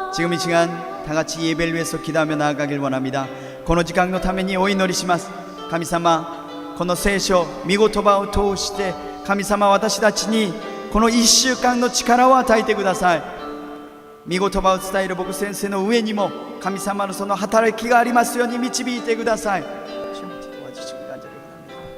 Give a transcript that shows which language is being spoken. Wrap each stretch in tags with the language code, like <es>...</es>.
<ko>지금 이 시간 다 같이 예배를 위해서 기도하며 나아가길 원합니다.</ko> <ja>この時間のためにお祈りします。神様、この聖書御言葉を通して神様、私たちにこの1週間の力を与えてください。御言葉を伝える僕先生の上にも神様のその働きがありますように導いてください。</ja> <ko>도와주시길 간절히 원합니다.</ko>